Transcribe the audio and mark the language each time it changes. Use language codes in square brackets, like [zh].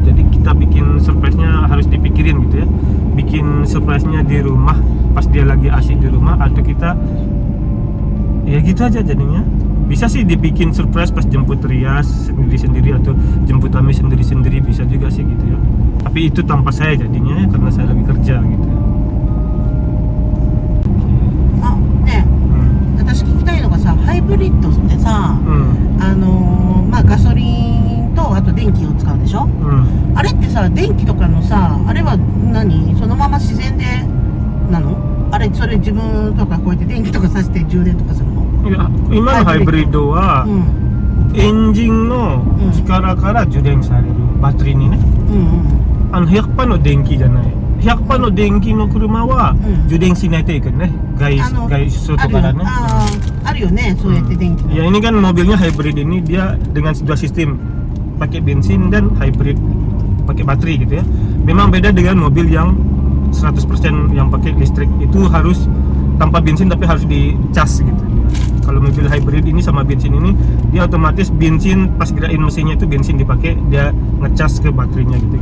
[id] Jadi kita bikin surprise-nya harus dipikirin gitu ya. Bikin surprise-nya di rumah pas dia lagi asik di rumah, atau kita ya gitu aja jadinya. Bisa sih dibikin surprise pas jemput Rias sendiri-sendiri atau jemput Ami sendiri-sendiri, bisa juga sih gitu ya. Tapi itu tanpa saya jadinya ya, karena saya lagi kerja gitu ya. [ja] あね私聞きたいのがさハイブリッドってさ、まあガソリンとあと電気を使うでしょ、あれってさ電気とかのさあれは何そのまま自然でなのあれそれ自分とかこうやって電気とかさせて充電とかするのいや今のハイブリッドは、エンジンの力から充電されるバッテリーにね、100%の電気じゃない、100% の電気の車は充電しないといけないね、外外からね。あるよねそうやって電気 [id] Ya ini kan mobilnya hybrid ini dia dengan dua sistem, pakai bensin dan hybrid pakai baterai gitu ya. Memang beda dengan mobil yang 100% yang pakai listrik, itu harus tanpa bensin tapi harus dicas gitu. Kalau mobil hybrid ini sama bensin ini dia otomatis bensin pas gerakin mesinnya itu bensin dipakai, dia ngecas ke baterainya gitu.